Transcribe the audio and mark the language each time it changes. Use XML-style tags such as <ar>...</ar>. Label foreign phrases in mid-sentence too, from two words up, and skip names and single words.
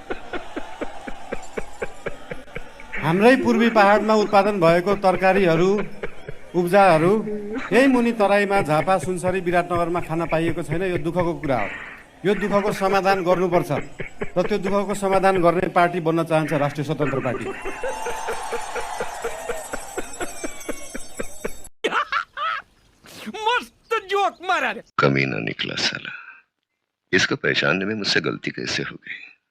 <ne>हाम्रै पूर्वी पहाडमा उत्पादन भएको तरकारीहरू उब्जाहरू यही मुनि तराईमा झापा सुनसरी विराटनगरमा खान पाइएको छैन। यो दुःखको कुरा हो। यो दुःखको समाधान गर्नुपर्छ र त्यो दुःखको समाधान गर्ने पार्टी बन्न चाहन्छ राष्ट्रिय स्वतन्त्र पार्टी।</ne> <hi>मस्त जोक मारा रे। कमीना निकला साला, इसको पहचानने में मुझसे गलती कैसे हो गई।</hi>